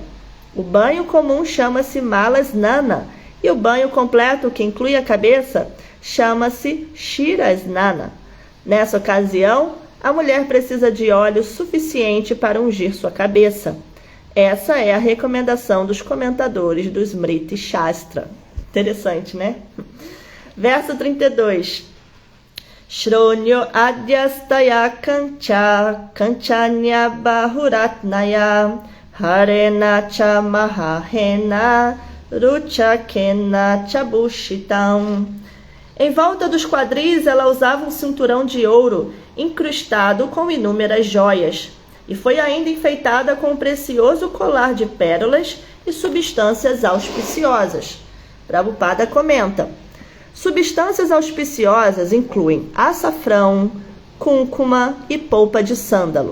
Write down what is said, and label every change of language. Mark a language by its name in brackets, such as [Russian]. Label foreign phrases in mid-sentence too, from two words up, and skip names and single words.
[Portuguese] O banho comum chama-se [Sanskrit] Mala Snana, [Portuguese] e o banho completo, que inclui a cabeça, chama-se [Sanskrit] Shira Snana. [Portuguese] Nessa ocasião, a mulher precisa de óleo suficiente para ungir sua cabeça. Essa é a recomendação dos comentadores do Smriti Shastra. Interessante, né? Verso 32. [Sanskrit] श्रोण्यो अध्यस्तया काञ्च काञ्चन्या बहुरत्नया हारेण च महार्हेण रुचकेन चभूषिताम्. [Portuguese] Em volta dos quadris ela usava um cinturão de ouro incrustado com inúmeras joias, e foi ainda enfeitada com um precioso colar de pérolas e substâncias auspiciosas. Prabhupada comenta: substâncias auspiciosas incluem açafrão, cúrcuma e polpa de sândalo.